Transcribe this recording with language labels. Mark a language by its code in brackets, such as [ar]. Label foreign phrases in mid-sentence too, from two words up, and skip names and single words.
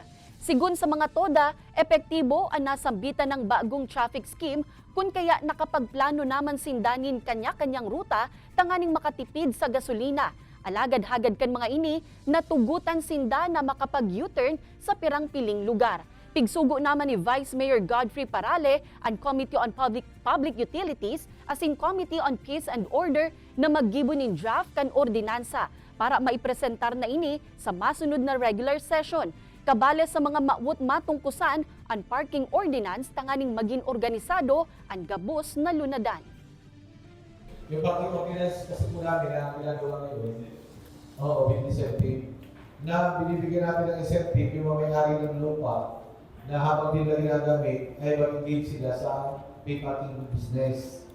[bik] Sigun sa mga toda, epektibo ang nasambitan ng bagong traffic scheme kung kaya nakapagplano naman sindanin kanya-kanyang ruta tanganing makatipid sa gasolina. Alagad-hagad kan mga ini, natugutan sinda na makapag-U-turn sa pirang piling lugar. Pigsugo naman ni Vice Mayor Godfrey Parale ang Committee on Public Utilities as in Committee on Peace and Order na maggibo nin draft kan ordinansa para maipresentar na ini sa masunod na regular session. Kabale sa mga maawot matungkusan ang [en] parking ordinance [bik] tanganing maging organisado ang gabos na lunadan. [tl] Yung [en] parking ordinance [tl] kasi po namin na ginagawa ngayon, [en] with incentive, [tl] na binibigyan natin ng incentive yung mga may-ari ng lupa na habang nila ginagamit ay mag-engage sila sa [en] pay parking business.